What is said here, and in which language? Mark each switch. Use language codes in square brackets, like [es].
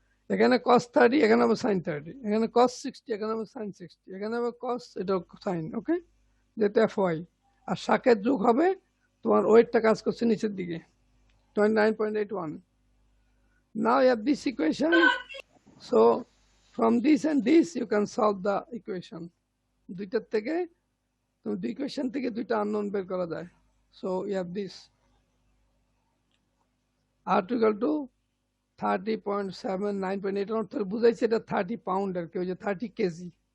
[bn] এখানে cos 30, এখানে হবে সাইন 30, এখানে cos 60, এখানে হবে সাইন 60, এখানে হবে cos, এটা সাইন। ওকে, যেটা FY। আর শাকের যোগ হবে, তোমার ওয়েটটা কাজ করছে নিচের দিকে, 29.81। [en] Now you have this equation, so From this and this you can solve the equation. [bn] দুইটার থেকে তুমি দুই ইকুয়েশন থেকে দুইটা আননোন বের করা যায়। [en] So you have this R equal to 30.798 [bn] অর্থ বুঝাইছে এটা 30 পাউন্ড আর কি, ওই যে 30 কেজি।